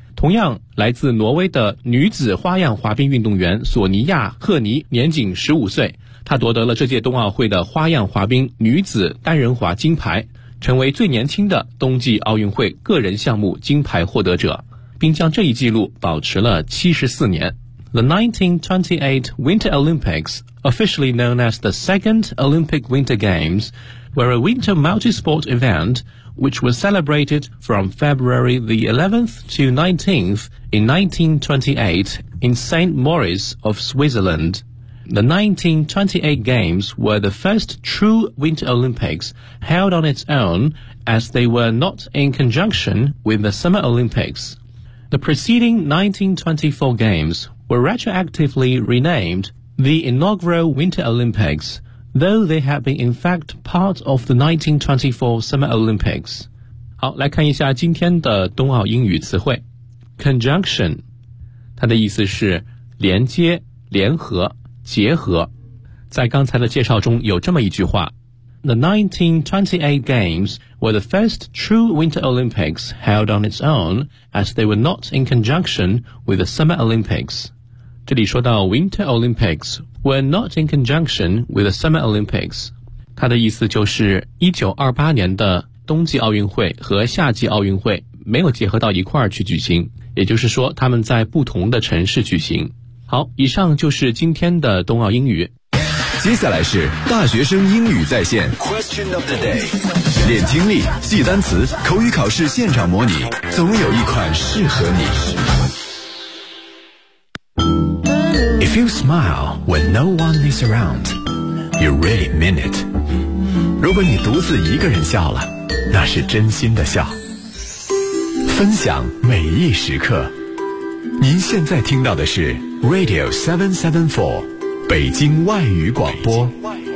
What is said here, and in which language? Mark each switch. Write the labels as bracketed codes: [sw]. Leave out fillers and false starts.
[zh] 同样来自挪威的女子花样滑冰运动员索尼亚·赫尼年仅15岁，他夺得了这届冬奥会的花样滑冰女子单人滑金牌，成为最年轻的冬季奥运会个人项目金牌获得者，并将这一纪录保持了74年。 [en] The 1928 Winter Olympics, officially known as the Second Olympic Winter Games, were a winter multi-sport event which was celebrated from February the 11th to 19th in 1928 in St. Moritz of Switzerland. The 1928 Games were the first true Winter Olympics held on its own, as they were not in conjunction with the Summer Olympics. The preceding 1924 Games were retroactively renamed the inaugural Winter Olympics, though they had been in fact part of the 1924 Summer Olympics. [zh] 好，来看一下今天的冬奥英语词汇。 Conjunction, 它的意思是连接、联合。结合，在刚才的介绍中有这么一句话 [en] The 1928 Games were the first true Winter Olympics held on its own as they were not in conjunction with the Summer Olympics. [zh] 这里说到 [en] Winter Olympics were not in conjunction with the Summer Olympics. [zh] 它的意思就是1928年的冬季奥运会和夏季奥运会没有结合到一块儿去举行，也就是说他们在不同的城市举行。好，以上就是今天的冬奥英语。接下来是大学生英语在线 [en] Question of the day， [zh] 练听力，记单词，口语考试现场模拟，总有一款适合你。 [en] If you smile when no one is around, you really mean it. [zh] 如果你独自一个人笑了，那是真心的笑。分享每一时刻，您现在听到的是Radio 774，北京外语广播。北京外语广播。